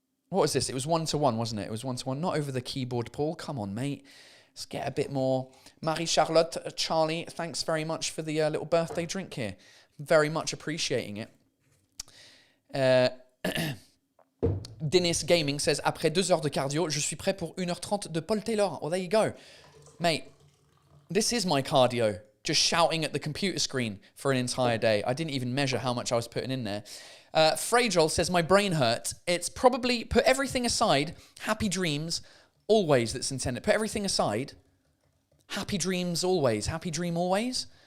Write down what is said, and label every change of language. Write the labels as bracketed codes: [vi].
[en] What was this? It was 1-1, wasn't it? It was 1-1. Not over the keyboard, Paul. Come on, mate. Let's get a bit more. Marie-Charlotte, Charlie, thanks very much for the little birthday drink here. Very much appreciating it. Dennis Gaming says, [fr] après 2 heures de cardio, je suis prêt pour 1h30 de Paul Taylor. [en] Well, there you go. Mate, this is my cardio. Just shouting at the computer screen for an entire day. I didn't even measure how much I was putting in there. Fragile says, my brain hurts. It's probably put everything aside, happy dreams, always that's intended. Put everything aside, happy dreams always, happy dream always.